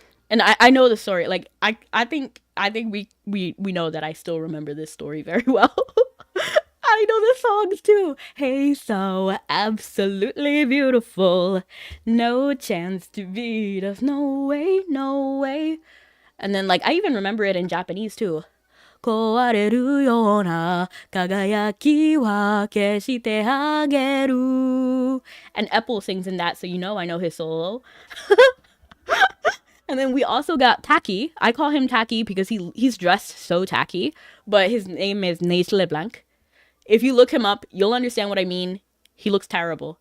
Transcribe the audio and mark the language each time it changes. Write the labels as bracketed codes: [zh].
[en] And I know the story. Like I think we know that I still remember this story very well. I know the songs too. Hey, so absolutely beautiful. No chance to beat us. No way, no way. And then like I even remember it in Japanese too. [ja] 壊れるような輝きは消してあげる. [en] And Apple sings in that, so you know I know his solo. And then we also got Tacky. I call him Tacky because he's dressed so tacky, but his name is Neige LeBlanc. If you look him up, you'll understand what I mean. He looks terrible.